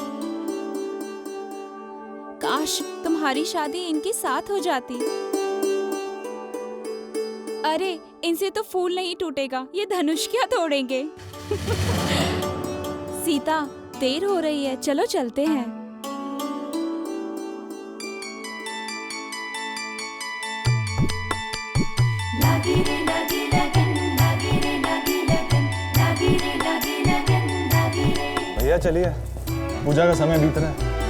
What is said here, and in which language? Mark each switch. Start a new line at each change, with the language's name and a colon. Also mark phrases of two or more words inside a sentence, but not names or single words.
Hindi: काश तुम्हारी शादी इनके साथ हो जाती। अरे इनसे तो फूल नहीं टूटेगा, ये धनुष क्या तोड़ेंगे। सीता, देर हो रही है, चलो चलते हैं। लगी रे लगी लगन, लगी रे लगी लगन, लगी रे लगी लगन, लगी रे। भैया चलिए, पूजा का समय बीत रहा है।